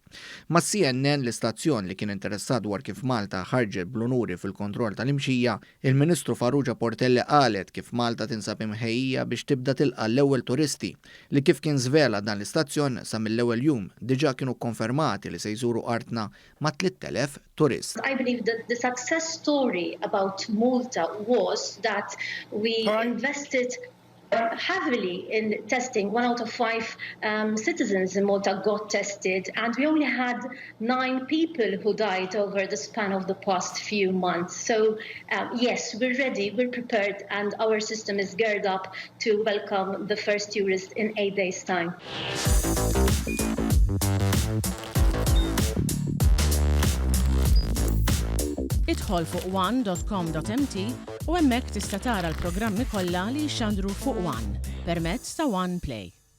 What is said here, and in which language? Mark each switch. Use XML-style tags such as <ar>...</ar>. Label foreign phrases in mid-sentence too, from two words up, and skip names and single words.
<mt>Ma' CNN l-istazzjon li kien interessat dwar kif Malta ħarġet bl-unuri fil-kontroll tal-imxija, il-Ministru Farrugia Portelli qalet kif Malta tinsab imħejjija biex tibda tilqa l-ewwel turisti li kif kien żvela dan l-istazzjon sa mill-ewwel jum diġà kienu konfermati li se jżuru artna ma' 3,000 turist.</mt> <en>I believe that the success story about Malta was that we invested heavily in testing. 1 out of 5 citizens in Malta got tested, and we only had 9 people who died over the span of the past few months. So yes, we're ready, we're prepared, and our system is geared up to welcome the first tourists in 8 days' time.</en> <mt>Idħol fuq one.com.mt u hemmhekk tista' tara l-programmi kollha li jxandru fuq One permezz ta' One Play.</mt>